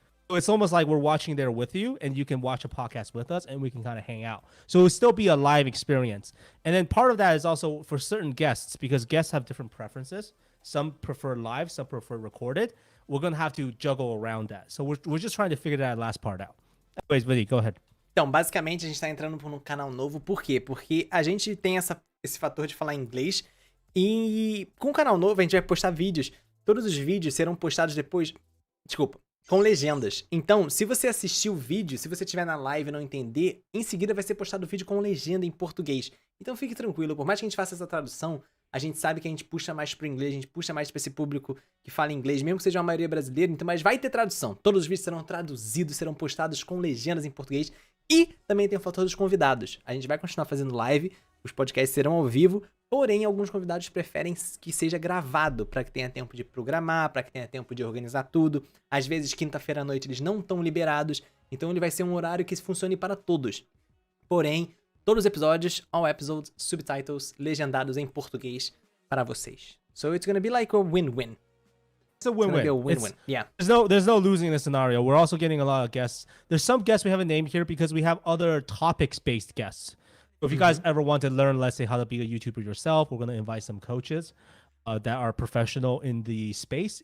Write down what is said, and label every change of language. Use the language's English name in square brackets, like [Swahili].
[English] So it's almost like we're watching there with you, and you can watch a podcast with us, and we can kind of hang out. So it'll still be a live experience. And then part of that is also for certain guests, because guests have different preferences. Some prefer live, some prefer recorded. We're gonna have to juggle around that. So we're just trying to figure that last part out. Anyways, Vinie, go ahead. [Portuguese] Então, basicamente, a gente tá entrando por um canal novo. Por quê? Porque a gente tem esse fator de falar inglês. E com o canal novo, a gente vai postar vídeos. Todos os vídeos serão postados depois... Desculpa. Com legendas. Então, se você assistir o vídeo, se você estiver na live e não entender, em seguida vai ser postado o vídeo com legenda em português. Então fique tranquilo, por mais que a gente faça essa tradução, a gente sabe que a gente puxa mais pro inglês, a gente puxa mais pra esse público que fala inglês, mesmo que seja uma maioria brasileira, então, mas vai ter tradução. Todos os vídeos serão traduzidos, serão postados com legendas em português. E também tem o fator dos convidados. A gente vai continuar fazendo live, os podcasts serão ao vivo, porém alguns convidados preferem que seja gravado, para que tenha tempo de programar, para que tenha tempo de organizar tudo. Às vezes, quinta-feira à noite, eles não estão liberados, então ele vai ser um horário que funcione para todos. Porém, todos os episódios, [English] all episodes, subtitles, [Portuguese] legendados em português para vocês. [English] So it's gonna be like a win-win. It's a win-win. It's gonna be a win-win. Yeah. There's no losing in this scenario. We're also getting a lot of guests. There's some guests we haven't named here because we have other topics-based guests. So if you guys ever want to learn, let's say, how to be a YouTuber yourself, we're going to invite some coaches that are professional in the space.